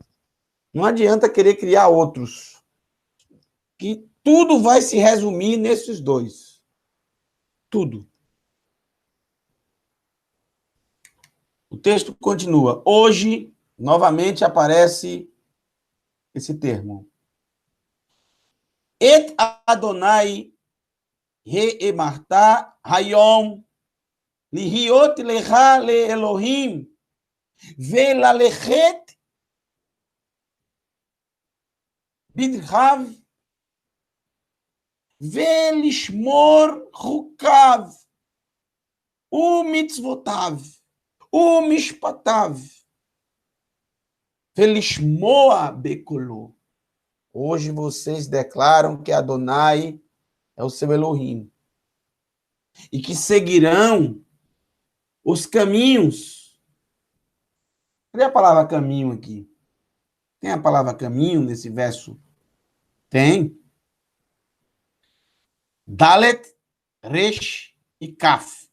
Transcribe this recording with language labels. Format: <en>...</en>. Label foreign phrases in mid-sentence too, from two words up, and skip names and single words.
<pt>Não adianta querer criar outros. Que tudo vai se resumir nesses dois. Tudo. O texto continua. Hoje, novamente, aparece esse termo.</pt> <he>את יהוה האמרת היום להיות לך ל אלהים וללכת בדרכיו ולשמר חקיו ומצותיו ומשפטיו ולשמע בקלו.</he> <pt>Hoje vocês declaram que Adonai é o seu Elohim. E que seguirão os caminhos. Cadê a palavra caminho aqui? Tem a palavra caminho nesse verso? Tem. Dalet, Resh e Kaf.</pt>